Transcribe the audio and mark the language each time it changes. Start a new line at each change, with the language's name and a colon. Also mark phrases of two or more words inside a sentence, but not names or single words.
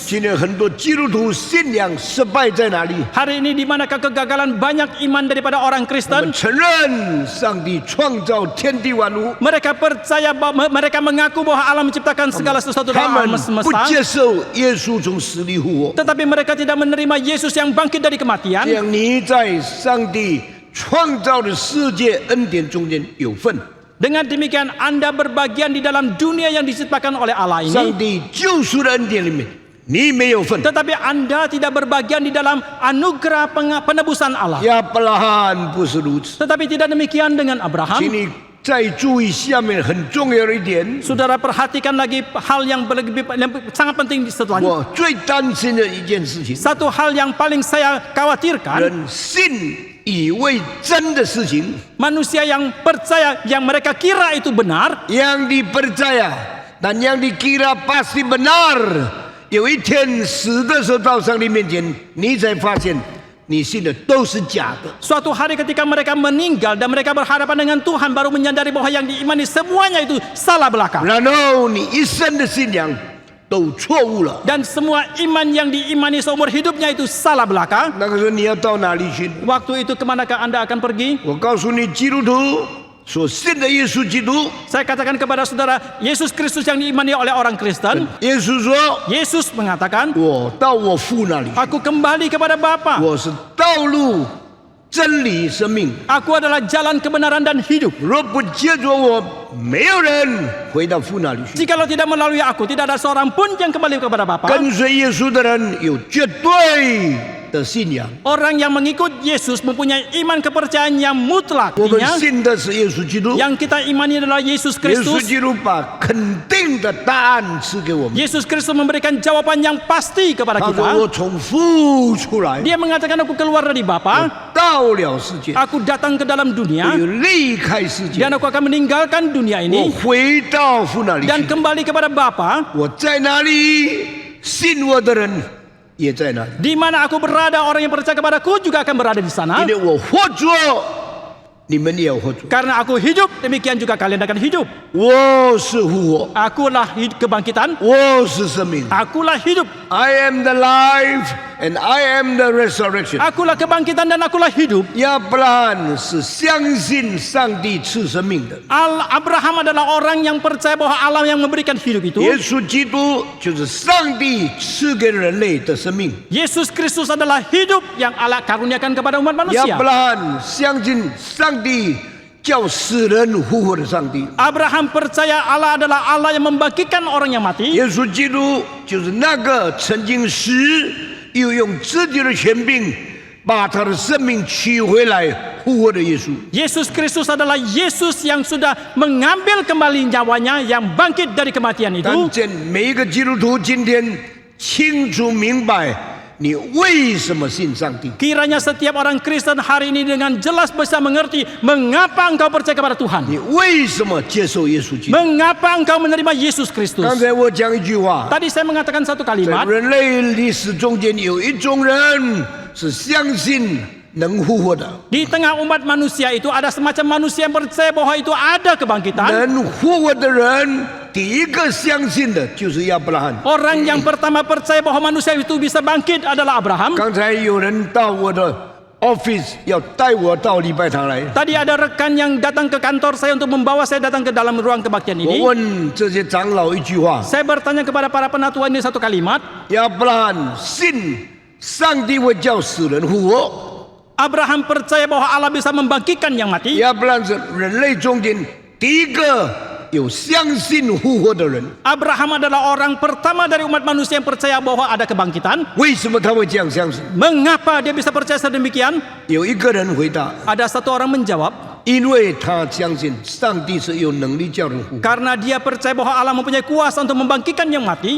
Chinese: 今天很多基督徒信仰失败在哪里？
Indonesian: Hari ini di manakah kegagalan banyak iman daripada orang
Chinese: 他们
Indonesian: Kristen?
Chinese: 承认上帝创造天地万物，
Indonesian: Mereka percaya mereka mengaku bahwa Allah menciptakan segala sesuatu
Chinese: 他
Indonesian: dalam
Chinese: 们
Indonesian: alam
Chinese: 不
Indonesian: semesta,
Chinese: 接受耶稣从死里复活。
Indonesian: tetapi mereka tidak menerima Yesus yang bangkit dari
Chinese: 这
Indonesian: kematian.
Chinese: 样你在上帝创造的世界恩典中间有份。
Indonesian: Dengan demikian Anda berbagian di dalam dunia yang diciptakan oleh Allah
Chinese: 上
Indonesian: ini,
Chinese: 帝救赎的恩典里面，你没有份。
Indonesian: tetapi Anda tidak berbagian di dalam anugerah penebusan Allah.
Chinese: 亚伯拉罕不是如此，
Indonesian: Tetapi tidak demikian dengan
Chinese: 请
Indonesian: Abraham.
Chinese: 你再注意下面很重要的一点，
Indonesian: Saudara perhatikan lagi hal yang sangat penting setelahnya.
Chinese: 我最担心的一件事情，
Indonesian: Satu hal yang paling saya khawatirkan,
Chinese: 人信以为真的事情，
Indonesian: manusia yang percaya yang mereka kira itu benar, yang dipercaya dan yang dikira pasti benar，
Chinese: 有一天死的时候到上帝面前，你才发现你信的都是假的。
Indonesian: suatu hari ketika mereka meninggal dan mereka berhadapan dengan Tuhan baru menyadari bahwa yang diimani semuanya itu salah belaka.
Chinese: 然后你一生的信仰都错误了。
Indonesian: Dan semua iman yang diimani seumur hidupnya itu salah belaka.
Chinese: 那个时候你要到哪里去？
Indonesian: Waktu itu kemanakah Anda akan pergi?
Chinese: 我告诉你，基督徒所信的耶稣基督，
Indonesian: Saya katakan kepada saudara, Yesus Kristus yang diimani oleh orang Kristen,
Chinese: 耶稣说
Indonesian: Yesus mengatakan,
Chinese: 我到我父那里，
Indonesian: Aku kembali kepada Bapa.
Chinese: 我是道路、真理、生命。
Indonesian: Aku adalah jalan kebenaran dan hidup.
Chinese: 若不借着我，没有人回到父那里去。
Indonesian: Jikalau tidak melalui aku, tidak ada seorang pun yang kembali kepada Bapa.
Chinese: 跟随耶稣的人有绝对的信仰。
Indonesian: Orang yang mengikut Yesus mempunyai iman kepercayaan yang mutlak.
Chinese: 我们
Indonesian: Artinya,
Chinese: 信的是耶稣基督，
Indonesian: yang kita imani adalah Yesus
Chinese: 耶稣
Indonesian: Kristus.
Chinese: 基督把肯定的答案赐给我们。
Indonesian: Yesus Kristus memberikan jawaban yang pasti kepada
Chinese: 他说：“我
Indonesian: kita.
Chinese: 从父出来，
Indonesian: Dia mengatakan aku keluar dari Bapa,
Chinese: 到了世界，
Indonesian: aku datang ke dalam
Chinese: 我
Indonesian: dunia
Chinese: 又离开世界，
Indonesian: dan aku akan meninggalkan dunia
Chinese: 我
Indonesian: ini
Chinese: 回到父那里
Indonesian: dan
Chinese: 去。
Indonesian: kembali kepada Bapa.
Chinese: 我在哪里，信我的人也在那里。
Indonesian: Di mana aku berada, orang yang percaya kepadaku juga akan berada di sana.
Chinese: 因为我活着， 你们也要活着。
Indonesian: Karena aku hidup, demikian juga kalian akan hidup.
Chinese: 我是复活，
Indonesian: Akulah kebangkitan,
Chinese: 我是生命。
Indonesian: akulah hidup,
English: I am the life and I am the resurrection。
Indonesian: akulah kebangkitan dan akulah hidup.
Chinese: 亚伯拉罕是相信上帝赐生命的，
Indonesian: Abraham adalah orang yang percaya bahwa Allah yang memberikan hidup itu.
Chinese: 耶稣基督就是上帝赐给人类的生命。
Indonesian: Yesus Kristus adalah hidup yang Allah karuniakan kepada umat
Chinese: 亚
Indonesian: manusia.
Chinese: 伯拉罕相信上帝叫死人复活的上帝。
Indonesian: Abraham percaya Allah adalah Allah yang membangkitkan orang yang mati.
Chinese: 耶稣基督就是那个曾经死，又用自己的权柄把他的生命取回来复活的耶稣。
Indonesian: Yesus Kristus adalah Yesus yang sudah mengambil kembali nyawanya, yang bangkit dari kematian itu.
Chinese: 但见每一个基督徒今天清楚明白，你为什么信上帝？
Indonesian: Kiranya setiap orang Kristen hari ini dengan jelas bisa mengerti mengapa engkau percaya kepada Tuhan.
Chinese: 你为什么接受耶稣基督？
Indonesian: Mengapa engkau menerima Yesus
Chinese: 刚
Indonesian: Kristus?
Chinese: 才我讲一句话，
Indonesian: Tadi saya mengatakan satu
Chinese: 在
Indonesian: kalimat.
Chinese: 人类历史中间有一种人是相信能复活的，
Indonesian: Di tengah umat manusia itu ada semacam manusia yang percaya bahwa itu ada kebangkitan.
Chinese: 能复活的人，第一个相信的就是亚伯拉罕。
Indonesian: Orang yang pertama percaya bahwa manusia itu bisa bangkit adalah Abraham.
Chinese: 刚才有人到我的 office 要带我到礼拜堂来，
Indonesian: Tadi ada rekan yang datang ke kantor saya untuk membawa saya datang ke dalam ruang kebaktian
Chinese: 我
Indonesian: ini.
Chinese: 问这些长老一句话：
Indonesian: Saya bertanya kepada para penatua ini satu kalimat.
Chinese: 亚伯拉罕信上帝会叫死人复活，
Indonesian: Abraham percaya bahwa Allah bisa membangkitkan yang mati.
Chinese: 亚伯拉罕是人类中间第一个有相信复活的人。
Indonesian: Abraham adalah orang pertama dari umat manusia yang percaya bahwa ada kebangkitan.
Chinese: 为什么他会这样相信？
Indonesian: Mengapa dia bisa percaya sedemikian?
Chinese: 有一个人回答：
Indonesian: Ada satu orang menjawab,
Chinese: 因为他相信上帝是有能力叫人复活。
Indonesian: karena dia percaya bahwa Allah mempunyai kuasa untuk membangkitkan yang mati.